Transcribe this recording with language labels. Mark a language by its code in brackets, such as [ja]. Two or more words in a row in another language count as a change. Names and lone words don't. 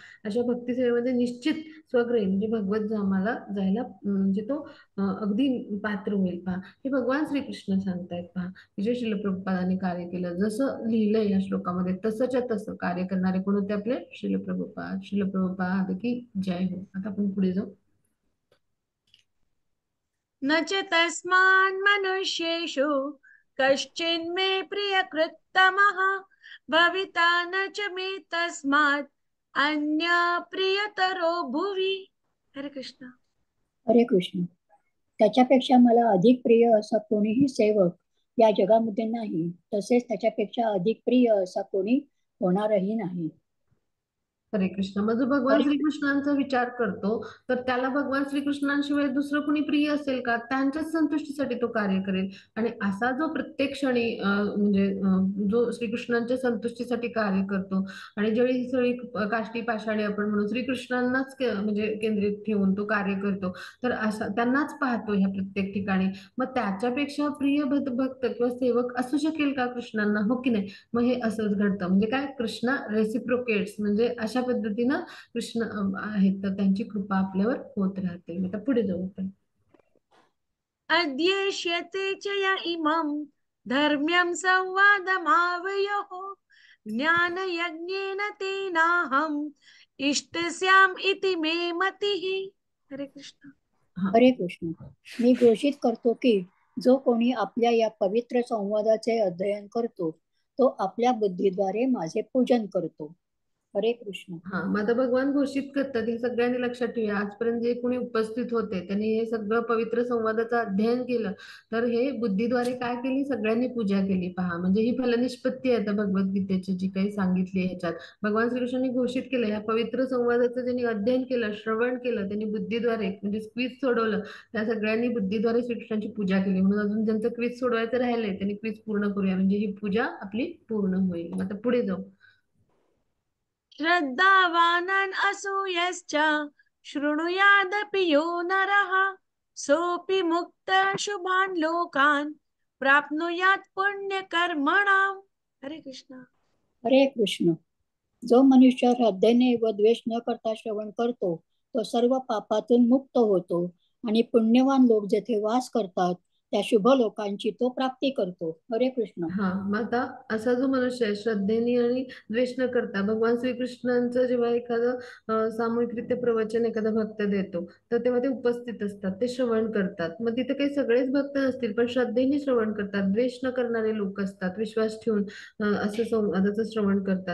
[mr] अशा भक्ती सेवेमध्ये निश्चित स्वग्रही म्हणजे भगवत धामाला जायला म्हणजे तो अगदी पात्र होईल पहा. हे भगवान श्रीकृष्ण सांगतायत पहा. जे श्रील प्रभुपादांनी कार्य केलं, जसं लिहिलंय या श्लोकामध्ये तसंच्या तसं कार्य करणारे कोण होते आपले श्रील प्रभुपाद. श्रील प्रभुपाद की जय हो. आता आपण पुढे जाऊ. [sa] न च तस्मान् मनुष्येषु कश्चिन्मे प्रियकृत्तमः भविता न च मे तस्मात् अन्य प्रियतरो भुवि. [mr] हरे कृष्ण. हरे कृष्ण. त्याच्यापेक्षा मला अधिक प्रिय असा कोणीही सेवक या जगामध्ये नाही, तसेच त्याच्यापेक्षा अधिक प्रिय असा कोणी होणारही नाही. हरे कृष्ण. मग जो भगवान हरे श्रीकृष्णांचा विचार करतो तर त्याला भगवान श्रीकृष्णांशिवाय दुसरं कोणी प्रिय असेल का? त्यांच्याच संतुष्टीसाठी तो कार्य करेल. आणि असा जो प्रत्येक क्षणी म्हणजे जो श्रीकृष्णांच्या संतुष्टीसाठी कार्य करतो, आणि ज्यावेळी ही सगळी काष्टी पाषाणी आपण म्हणून श्रीकृष्णांनाच म्हणजे केंद्रित ठेवून तो कार्य करतो, तर असा त्यांनाच पाहतो ह्या प्रत्येक ठिकाणी. मग त्याच्यापेक्षा प्रिय भक्त किंवा सेवक असू शकेल का कृष्णांना? हो की नाही? मग हे असंच घडतं. म्हणजे काय, कृष्ण रेसिप्रोकेट्स, म्हणजे अशा पद्धतीनं कृष्ण आहेत तर त्यांची कृपा आपल्यावर होत राहते. आता पुढे जाऊ आपण. [sa] अध्येष्यते च य इमं धर्म्यं संवादमावयोः ज्ञानयज्ञेन तेनाहम् इष्टस्याम् इति मे मतिः. [mr] हरे कृष्ण. हा. हरे कृष्ण. मी घोषित करतो की जो कोणी आपल्या या पवित्र संवादाचे अध्ययन करतो तो आपल्या बुद्धीद्वारे माझे पूजन करतो. हरे कृष्ण. हा. मग आता भगवान घोषित करतात, हे सगळ्यांनी लक्षात ठेवूया. आजपर्यंत जे कोणी उपस्थित होते त्यांनी हे सगळं पवित्र संवादाचं अध्ययन केलं, तर हे बुद्धीद्वारे काय केली, सगळ्यांनी पूजा केली पहा. म्हणजे ही फलनिष्पत्ती आहे आता भगवद्गीतेची जी काही सांगितली ह्याच्यात. भगवान श्रीकृष्णांनी घोषित केलं, या पवित्र संवादाचं ज्यांनी अध्ययन केलं, श्रवण केलं, त्यांनी बुद्धीद्वारे म्हणजे क्विज सोडवलं, त्या सगळ्यांनी बुद्धीद्वारे श्रीकृष्णांची पूजा केली. म्हणून अजून ज्यांचं क्विज सोडवायचं राहिलंय त्यांनी क्विज पूर्ण करूया, म्हणजे ही पूजा आपली पूर्ण होईल. आता पुढे जाऊ. [sa] श्रद्धावानन् असूयश्च शृणुयादपि यो नरः सोऽपि मुक्तः शुभान् लोकान् प्राप्नुयात् पुण्यकर्मणाम्. [mr] हरे कृष्ण. हरे कृष्ण. जो मनुष्य श्रद्धेने व द्वेष न करता श्रवण करतो तो सर्व पापातून मुक्त होतो आणि पुण्यवान लोक जेथे वास करतात त्या शुभ लोकांची तो प्राप्ती करतो. हरे कृष्ण. हा. मग आता असा जो मनुष्य आहे श्रद्धेने आणि द्वेष न करता, भगवान श्रीकृष्णांचं जेव्हा एखादं सामूहिकरित्या प्रवचन एखादा भक्त देतो तर तेव्हा ते उपस्थित असतात, ते श्रवण करतात. मग तिथे काही सगळेच भक्त नसतील पण श्रद्धेने श्रवण करतात, द्वेष न करणारे लोक असतात, विश्वास ठेवून असं संवादाचं श्रवण करतात.